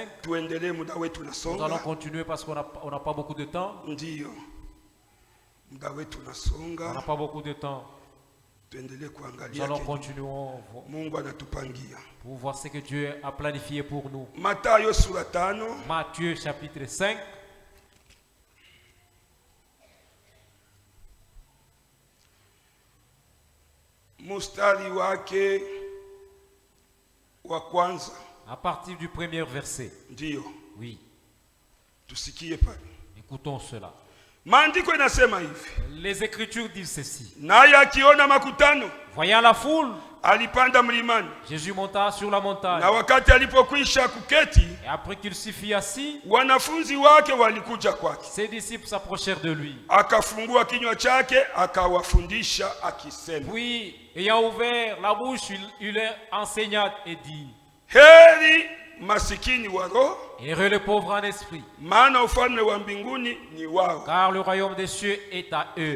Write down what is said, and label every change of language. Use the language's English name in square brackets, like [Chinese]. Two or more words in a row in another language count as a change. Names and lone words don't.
[French] Nous allons continuer parce qu'on n'a pas beaucoup de temps. On n'a pas beaucoup de temps. Nous allons continuer pour voir ce que Dieu a planifié pour nous. Matthieu chapitre 5. [Swahili] Mustari wake wa kwanza. [French] À partir du premier verset. [Swahili] Ndio. [French] Oui. [Swahili] Tusikie pale. [French] Écoutons cela. [Swahili] Maandiko inasema hivi. [French] Les Écritures disent ceci. [Swahili] Naye akiona makutano. [French] Voyant la foule. Jésus monta sur la montagne. Et après qu'il s'y fit assis, ses disciples s'approchèrent de lui. Puis, ayant ouvert la bouche, il leur enseigna et dit: heureux les pauvres en esprit, car le royaume des cieux est à eux.